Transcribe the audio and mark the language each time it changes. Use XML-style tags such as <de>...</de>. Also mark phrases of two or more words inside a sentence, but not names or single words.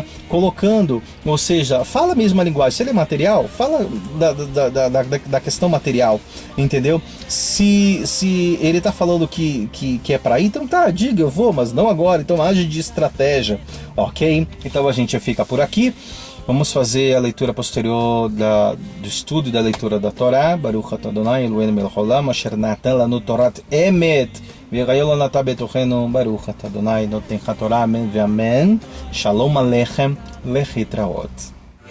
<pt>Colocando, ou seja, fala a mesma linguagem. Se ele é material, fala da questão material, entendeu? Se ele está falando que é para ir, então tá, diga, eu vou, mas não agora. Então age de estratégia, ok? Então a gente fica por aqui. Vamos fazer a leitura posterior do estudo da leitura da Torá.</pt> <he>ברוך אתה אדוני אלוהינו מלך העולם אשר נתן לנו תורת אמת ויראה לנו בתוכנו. ברוך אתה אדוני נותן התורה. אמן ואמן. שלום עליכם להתראות.</he>